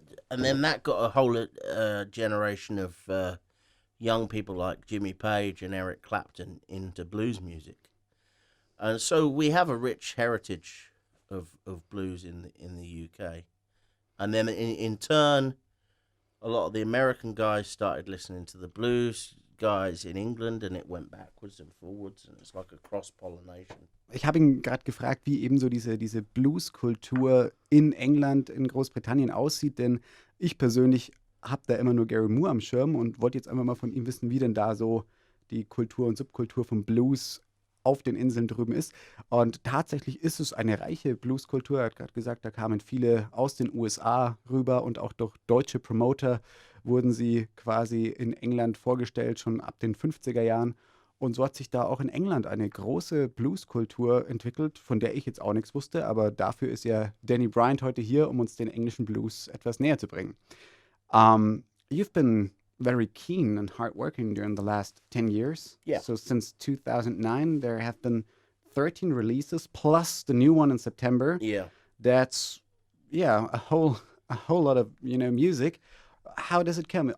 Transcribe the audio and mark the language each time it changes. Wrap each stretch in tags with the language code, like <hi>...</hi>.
<en>And then that got a whole generation of young people like Jimmy Page and Eric Clapton into blues music, and so we have a rich heritage of blues in the UK. And then in turn, a lot of the American guys started listening to the blues guys in England, and it went backwards and forwards, and it's like a cross-pollination.</en> <de>Ich habe ihn gerade gefragt, wie eben so diese Blues-Kultur in England, in Großbritannien aussieht, denn ich persönlich habe da immer nur Gary Moore am Schirm und wollte jetzt einfach mal von ihm wissen, wie denn da so die Kultur und Subkultur vom Blues auf den Inseln drüben ist. Und tatsächlich ist es eine reiche Blueskultur. Er hat gerade gesagt, da kamen viele aus den USA rüber und auch durch deutsche Promoter wurden sie quasi in England vorgestellt, schon ab den 50er Jahren. Und so hat sich da auch in England eine große Blueskultur entwickelt, von der ich jetzt auch nichts wusste. Aber dafür ist ja Danny Bryant heute hier, um uns den englischen Blues etwas näher zu bringen.</de> <en>You've been very keen and hardworking during the last 10 years. Yeah. So since 2009, there have been 13 releases plus the new one in September. Yeah. That's a whole lot of, music. How does it come?</en>